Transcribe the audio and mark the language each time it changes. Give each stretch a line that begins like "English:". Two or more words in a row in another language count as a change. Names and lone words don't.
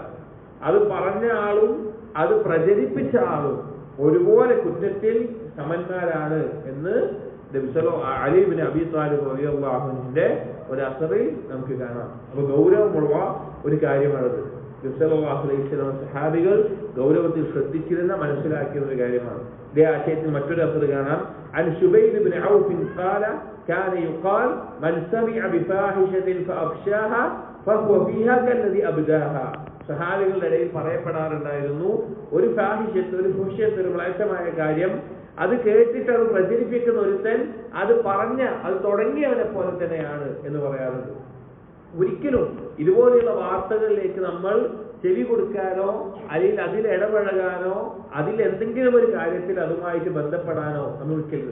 Malayalam: അത് പറഞ്ഞ ആളും അത് പ്രചരിപ്പിച്ച ആളും ഒരുപോലെ കുറ്റത്തിൽ സമന്മാരാണ് എന്ന് അലി ഇബ്നു അബീ ത്വാലിബ്
Arabic: رضي الله عنه
Malayalam: ഒരു അസറിൽ നമുക്ക് കാണാം. അപ്പൊ ഗൗരവമുള്ള ഒരു കാര്യമാണത്.
Arabic: صلى الله عليه وسلم
Malayalam: സഹാബികൾ ഗൗരവത്തിൽ ശ്രദ്ധിച്ചിരുന്ന, മനസ്സിലാക്കിയ ഒരു കാര്യമാണ്. ഇതേ ആശയത്തിൽ മറ്റൊരു അസർ കാണാം.
Arabic: عن شبيب بن عوف قال كان يقال من سمع بفاحشة فأفشاها فهو فيها كالذي أبداها.
Malayalam: സഹാബികളുടെ ഇടയിൽ പറയപ്പെടാറുണ്ടായിരുന്നു, ഒരു ഫാഹിശത്ത്, ഒരു ഫുഹ്ശത്ത്, ഒരു മ്ലേച്ഛമായ കാര്യം അത് കേട്ടിട്ട് അത് പ്രചരിപ്പിക്കുന്ന ഒരുത്തൻ അത് അത് തുടങ്ങിയവനെ പോലെ തന്നെയാണ് എന്ന് പറയാറുണ്ട്. ഒരിക്കലും ഇതുപോലെയുള്ള വാർത്തകളിലേക്ക് നമ്മൾ ചെവി കൊടുക്കാനോ അല്ലെങ്കിൽ അതിൽ ഇടപഴകാനോ അതിൽ എന്തെങ്കിലും ഒരു കാര്യത്തിൽ അതുമായിട്ട് ബന്ധപ്പെടാനോ നമ്മൾ ഒരിക്കരുത്.